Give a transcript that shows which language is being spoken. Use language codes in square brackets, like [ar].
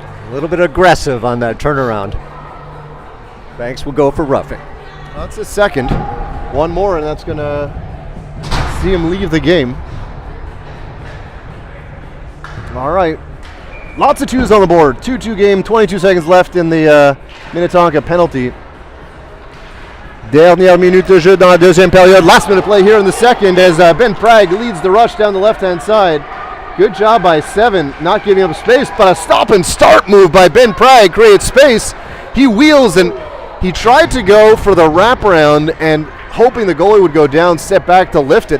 [en] a little bit aggressive on that turnaround. Banks will go for roughing. That's his second. One more, and that's going to see him leave the game. All right. Lots of 2s on the board. 2-2 game, 22 seconds left in the Minnetonka penalty. [fr] Dernière minute de jeu dans la deuxième période. [en] Last minute play here in the second as Ben Prague leads the rush down the left-hand side. Good job by 7, not giving up space, but a stop and start move by Ben Prague creates space. He wheels and he tried to go for the wraparound and hoping the goalie would go down, step back to lift it.